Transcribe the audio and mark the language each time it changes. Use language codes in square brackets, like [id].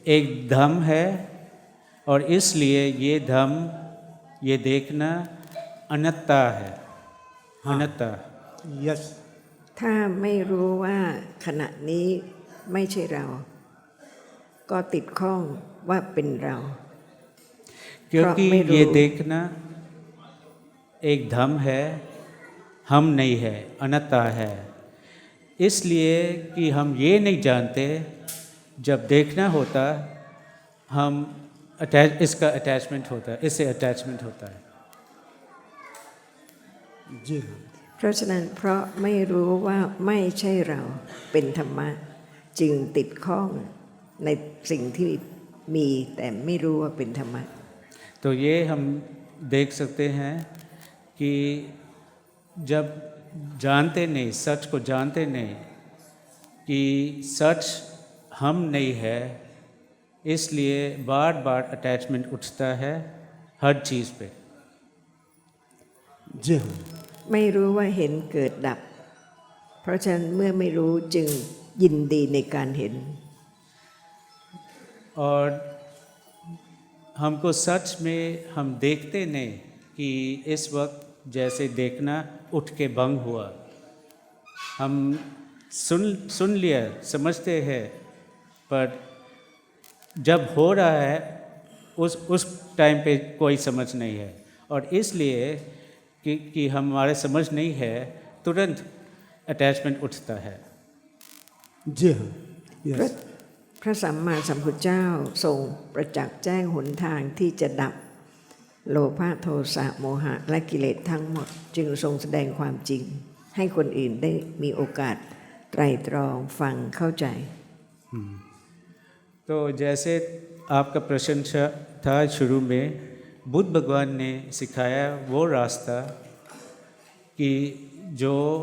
[hi] एक धम है और इसलिए ये धम ये देखना अनत्ता है, अनत्ता। [en] yes [th] ถ้าไม่รู้ว่าขณะนี้ไม่ใช่เรา ก็ติดข้องว่าเป็นเรา [hi] क्योंकि [th] ไม่รู้ [hi] ये देखना एक धम है, हम नहीं है, अनत्ता है। इसलिए कि हम ये नहीं जानते, जब देखना होता हम इसका अटैचमेंट होता है, इससे अटैचमेंट होता है। जी हाँ। [th] เพราะฉะนั้นเพราะไม่รู้ว่าไม่ใช่เราเป็นธรรมะจึงติดข้องในสิ่งที่มีแต่ไม่รู้ว่าเป็นธรรมะ [hi] तो ये हम देख सकते हैं कि जब जानते नहीं, सच को जानते नहीं कि सच हम नहीं है, इसलिए बार बार अटैचमेंट उठता है हर चीज़ पे। जी हाँ। [th] ไม่รู้ว่าเห็นเกิดดับ เพราะฉะนั้นเมื่อไม่รู้จึงยินดีในการเห็น [hi] और हमको सच में हम देखते नहीं कि इस वक्त जैसे देखना उठ के भंग हुआ, हम सुन लिया, समझते हैं, पर जब हो रहा है उस टाइम पे कोई समझ नहीं है, और इसलिए कि हमारे समझ नहीं है तुरंत अटैचमेंट उठता है। जी हाँ। [th] พระ [en] यस [th] พระสัมมาสัมพุทธเจ้าทรงประจักษ์แจ้งหนทางที่จะดับโลภะโทสะโมหะและกิเลสทั้งหมด จึงทรงแสดงความจริง ให้คนอื่นได้มีโอกาสไตร่ตรองฟังเข้าใจ [hi] तो जैसे आपका प्रश्न था शुरू में, बुद्ध भगवान ने सिखाया वो रास्ता कि जो